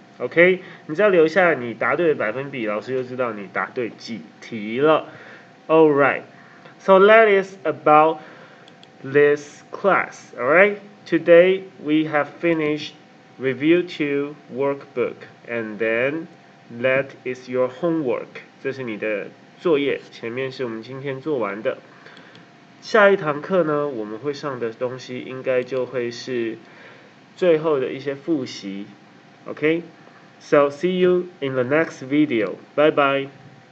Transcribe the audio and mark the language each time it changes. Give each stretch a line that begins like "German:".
Chinese: OK， 你只要留下你答对的百分比，老师就知道你答对几题了。
English: Alright, so that is about this class. Alright, today we have finished review 2 workbook, and then that is your homework.
Chinese: 这是你的作业，前面是我们今天做完的。下一堂课呢，我们会上的东西应该就会是最后的一些复习。
English: Okay, so see you in the next video. Bye bye.